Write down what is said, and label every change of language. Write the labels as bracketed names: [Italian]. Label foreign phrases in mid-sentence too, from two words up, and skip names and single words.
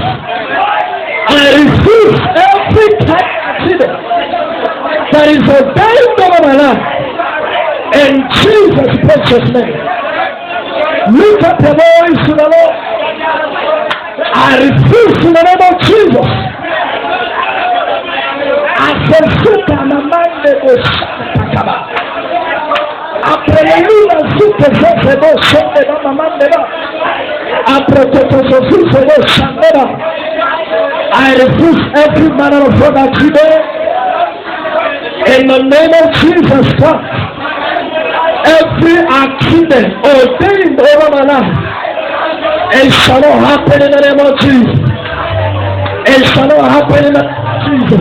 [English] I refuse every type of accident that is ordained over my life in Jesus' precious name. Lift up your voice to the Lord. I refuse in the name of Jesus. Asesuka na mande osakaba. Aprelula suke zese bo sonde na mamande ba. Aprotototosu bo shandeba. I refuse every manner of fraud accident in the name of Jesus Christ. Every accident ordained over my life, it shall not happen in the name of Jesus. It shall not happen in the name of Jesus.